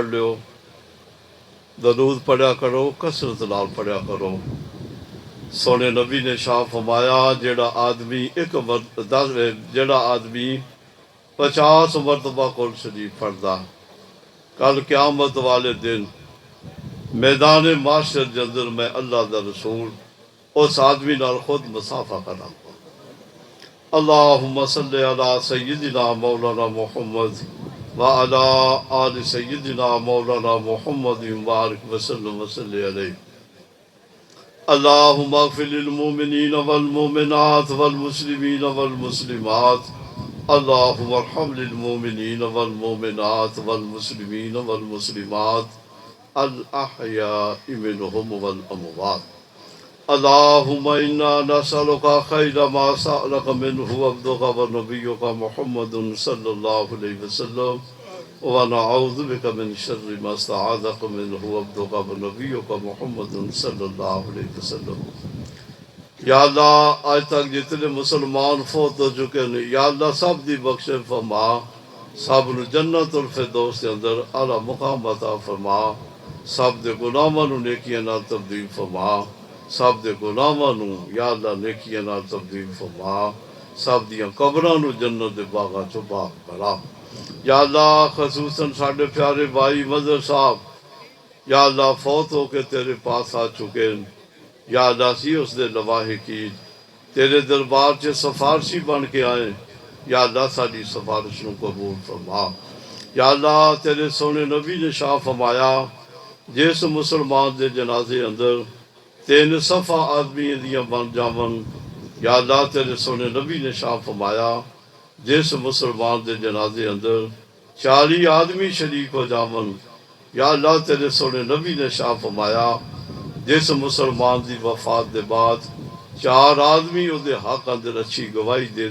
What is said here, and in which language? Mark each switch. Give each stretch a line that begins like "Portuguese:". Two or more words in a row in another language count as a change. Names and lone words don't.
Punjabi: لیو درود پڑھیا کرو کثرت نال پڑھیا کرو سونے نبی نے شاہ فرمایا جیڑا آدمی جیڑا آدمی 50 مرتبہ قل شریف پڑھدا کل قیامت والے دن میدان معاشر دے اندر میں اللہ دا رسول اس آدمی نال خود مسافہ کراں
Arabic: اللہم صلی علی سیدنا مولانا محمد وعلی آل سیدنا مولانا محمد مبارک وسلم وصلی علیہ اللہم اغفر للمؤمنین والمؤمنات والمسلمین والمسلمات اللہم ارحم للمؤمنین والمؤمنات والمسلمین والمسلمات الاحیاء منہم والاموات اللہم انا نسألک خیر ما سألک منہ عبدک ونبیک محمد صلی اللہ علیہ وسلم ونعوذ بک من شر ما استعاذک منہ عبدک ونبیک محمد صلی اللہ علیہ وسلم
Punjabi: یا اللہ آج تک جتنے مسلمان فوت ہو چکے ہیں یا اللہ سب دی بخش فرما سب نو جنت الفردوس کے اندر اعلی مقام عطا فرما سب دے گناہاں نو نیکیاں نال تبدیل فرما سب دے گناہاں نو یا اللہ نیکیاں نال تبدیل فرما سب دیاں قبراں نو جنت دے باغاں چوں باغ بنا یا اللہ خصوصاً ساڈے پیارے بھائی مظہر صاحب یا اللہ فوت ہو کے تیرے پاس آ چکے ہیں یا اللہ سی اس دے لواحے کی تیرے دربار چ سفارشی بن کے آئے یا اللہ ساری سفارش نو قبول فرما یا اللہ تیرے سونے نبی نے شاہ فرمایا جس مسلمان دے جنازے اندر 3 صفحہ آدمی دیاں بن جاون یا اللہ تیرے سونے نبی نے شاہ فرمایا جس مسلمان دے جنازے اندر 40 آدمی شریک ہو جاون یا اللہ تیرے سونے نبی نے شاہ فرمایا جس مسلمان دی وفات دے بعد 4 آدمی او دے حق اندر اچھی گواہی دے